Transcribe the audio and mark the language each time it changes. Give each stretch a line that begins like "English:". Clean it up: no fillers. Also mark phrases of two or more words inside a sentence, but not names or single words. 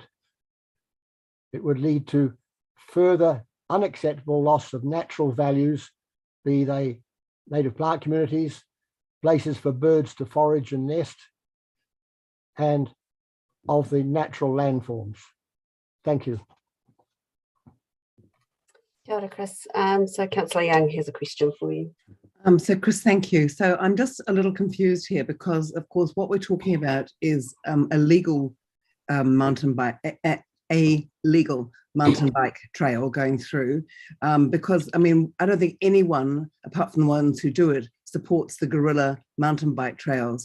English: It would lead to further unacceptable loss of natural values, be they native plant communities, places for birds to forage and nest, and of the natural landforms. Thank you.
Māori: Kia ora, Chris.
English: So Councillor Young has a question for you. So Chris, thank you. So I'm just a little confused here because, of course, what we're talking about is a legal mountain bike, a legal mountain bike trail going through, because I mean, I don't think anyone, apart from the ones who do it, supports the guerrilla mountain bike trails.